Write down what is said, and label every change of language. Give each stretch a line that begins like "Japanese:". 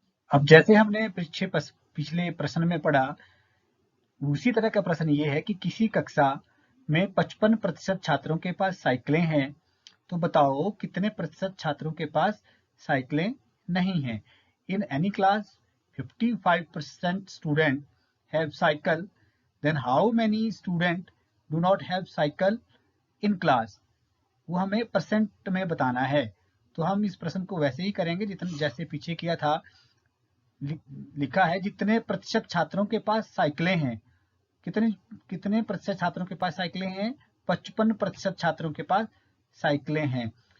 Hindi: अब जैसे हमने पिछले प्रश्न में पढ़ा, उसी तरह का प्रश्न ये है कि किसी कक्षा में 55% छात्रों के पास साइकिलें हैं, तो बताओ कितने प्रतिशत छात्रों के पास साइकिलें नहीं हैं।
English: In any class 55% student have cycle, then how many student do not have cycle in class?
Hindi: वो हमें परसेंट में बताना है। तो हम इस प्रश्न को वैसे ही करेंगे जितना जैसे पीछे किया था। लिखा है जितने प्रतिशत छात्रों के पास साइकिलें हैं। कितने प्रतिशत छात्रों के पास साइकिलें हैं, 55% छात्रों के पास साइकिलें हैं।